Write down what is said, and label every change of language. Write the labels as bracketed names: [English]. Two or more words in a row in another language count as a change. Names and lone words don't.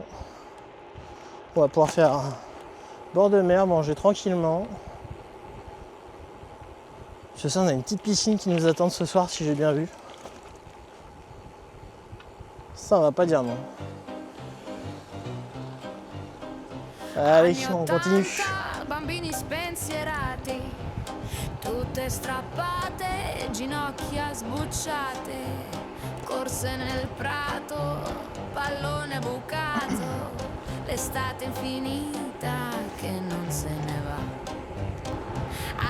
[French] On va pouvoir faire bord de mer, manger tranquillement. C'est ça, on a une petite piscine qui nous attend ce soir si j'ai bien vu. Ça, on va pas dire non. Allez, on continue. [Italian] Bambini spensierati, tutte strappate, ginocchia sbucciate, corse nel prato, pallone bucato, l'estate infinita che non se ne va.